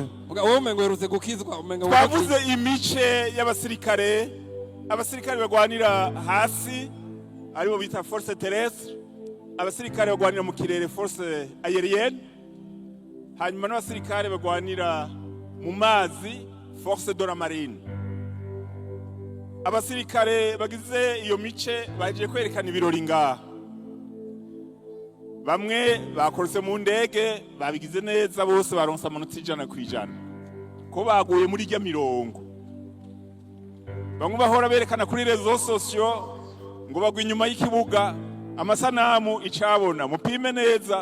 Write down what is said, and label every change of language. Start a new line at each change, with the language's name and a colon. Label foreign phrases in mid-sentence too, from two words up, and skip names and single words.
Rundi: wowe umengo yerutse gukizwa umengo twavuze imice y'abasirikare bagwanira hasi aribo bita
French: force terrestre,
Rundi: abasirikare bagwanira mu kirere
French: force aérienne,
Rundi: hanyuma n'abasirikare bagwanira mu mazi
French: force de la marine.
Rundi: Abasirikare bagize iyo mice bagiye kwerekana ibirori ngaha. bamwe bakoretse mu ndege babigize neza bose baronse amanota 100%. Ko baguye muri rya mirongo. Bamwe bahora berekana kuri
French: rezo sosio
Rundi: ngo bagwa inyuma y'ikibuga amasanamu icabona mupime neza.